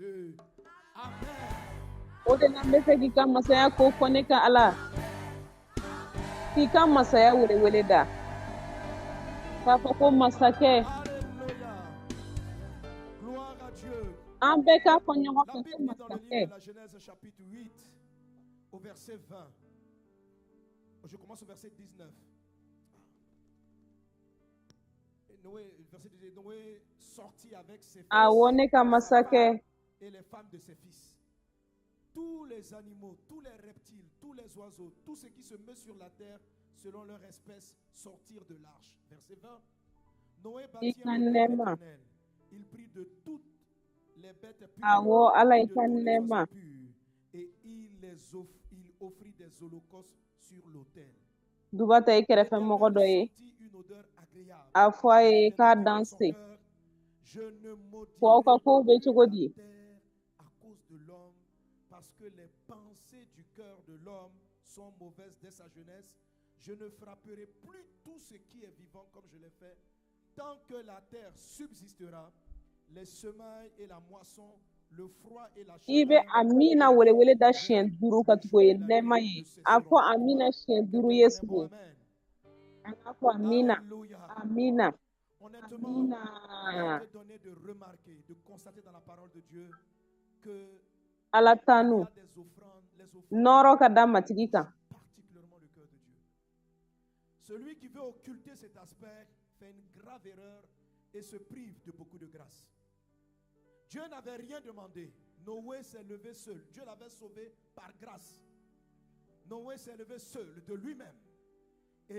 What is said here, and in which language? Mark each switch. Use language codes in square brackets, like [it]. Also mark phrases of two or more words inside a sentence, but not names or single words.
[bm] O de la n bɛ fɛ k'i ka masaya ko fɔ ne ka Ala. K'i ka masaya welewele da. K'a fɔ ko masakɛ. An bɛɛ k'a fɔ ɲɔgɔn fɛ ko masakɛ. [fr] Je commence au verset 19. Noé sortit avec ses fils et les femmes de ses fils. Tous les animaux, tous les reptiles, tous les oiseaux, tout ce qui se met sur la terre selon leur espèce sortirent de l'arche. Verset 20. Noé bâtit un hôtel à l'Éternel. Il prit de toutes les bêtes pures et il offrit des holocaustes sur l'autel. [bm] Dubata i kɛrɛfɛ mɔgɔ dɔ ye a fɔ a ye k'a danse fɔ aw ka kow bɛ cogo di. [fr] À cause de l'homme, parce que les pensées du cœur de l'homme sont mauvaises dès sa jeunesse, je ne frapperai plus tout ce qui est vivant comme je l'ai fait, tant que la terre subsistera, les semailles et la moisson, le froid et la [bm] I bɛ Amina welewele da siɲɛ 5 ka tugu ye nɛɛma ye. A fɔ Amina siɲɛ 5 Yesu ye. An k'a fɔ Amina. Amina. [fr] Honnêtement, il a été donné de remarquer, de constater dans la parole de Dieu que [bm] Ala tanu nɔrɔ ka da matigi kan. [fr] Particulièrement le cœur de Dieu. Celui qui veut occulter cet aspect fait une grave erreur et se prive de beaucoup de grâce. Dieu n'avait rien demandé. Noé s'est levé seul. Dieu l'avait sauvé par grâce. Noé s'est levé seul de lui-même.